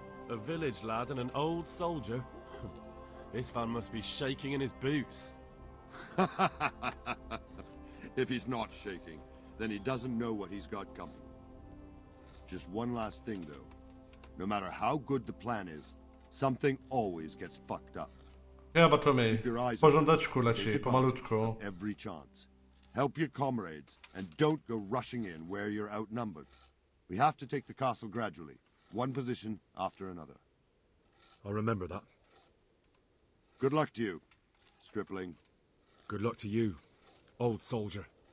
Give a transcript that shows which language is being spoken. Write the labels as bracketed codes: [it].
[en] A village lad and an old soldier? This fan must be shaking in his boots. If he's not shaking, then he doesn't know what he's got coming. Just one last thing, though. No matter how good the plan is, something always gets fucked up. [pl] Chyba to mi. W porządeczku leci, pomalutku. [en] Every chance. Help your comrades, and don't go rushing in where you're outnumbered. We have to take the castle gradually, one position after another. I'll remember that. Good luck to you, stripling. Good luck to you, old soldier.